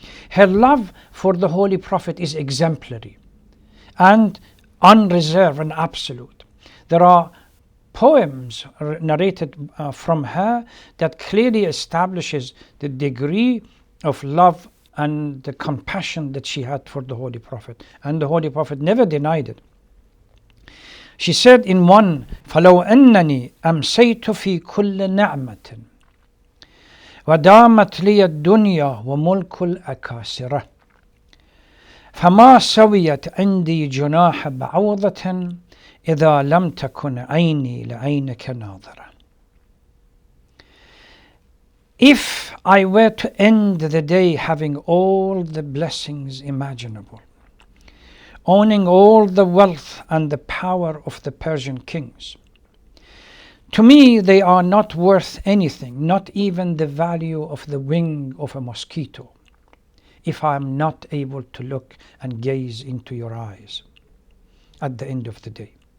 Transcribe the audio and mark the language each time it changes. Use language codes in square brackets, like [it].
[en] Her love for the Holy Prophet is exemplary and unreserved and absolute. There are poems narrated from her that clearly establishes the degree of love and the compassion that she had for the Holy Prophet. And the Holy Prophet never denied it. [ar] She said in one, فَلَوْ أَنَّنِي أَمْسَيْتُ فِي كُلِّ نَعْمَةٍ وَدَامَتْ لِيَ الدُّنْيَا وَمُلْكُ الْأَكَاسِرَةِ فَمَا سَوِيَتْ عِنْدِي جُنَاحَ بَعُوضَةٍ إِذَا لَمْ تَكُنْ عَيْنِي لَعَيْنِكَ نَاظِرَةً. [en] If I were to end the day having all the blessings imaginable, owning all the wealth and the power of the Persian kings, to me they are not worth anything, not even the value of the wing of a mosquito, if I am not able to look and gaze into your eyes at the end of the day.